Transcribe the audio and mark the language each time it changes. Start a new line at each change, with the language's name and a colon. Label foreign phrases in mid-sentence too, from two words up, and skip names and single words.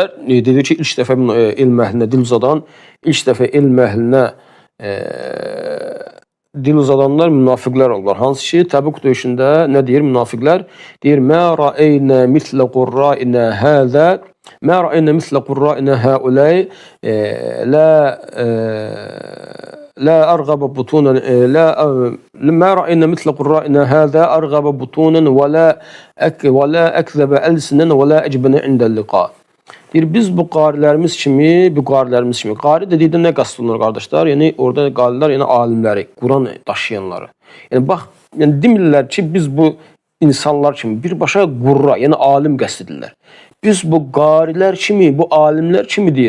Azerbaijani: Dedi ki, ilk dəfə elm əhlinə dil uzadan, ilk dəfə elm əhlinə dil uzadanlar münafiqlər olurlar. Hansı ki, Təbuk döyüşündə nə deyir münafiqlər?
Arabic: Deyir, ما رأينا مثل قرائنا هذا ما رأينا مثل قرائنا هؤلاء, لا أرغب بطونا ما رأينا مثل قرائنا هذا أرغب بطونا ولا أكذب ألسنا ولا أجبن عند اللقاء.
Azerbaijani: Deyir, biz bu qarilərimiz kimi, qari dedikdə nə qəsd olunur qardaşlar? Yəni orada qarilər, yəni alimləri, Quran daşıyanları. Yəni bax, yəni demirlər ki, biz bu insanlar kimi birbaşa qurra, yəni alim qəsd edirlər. Biz bu qarilər kimi, bu alimlər kimi deyir.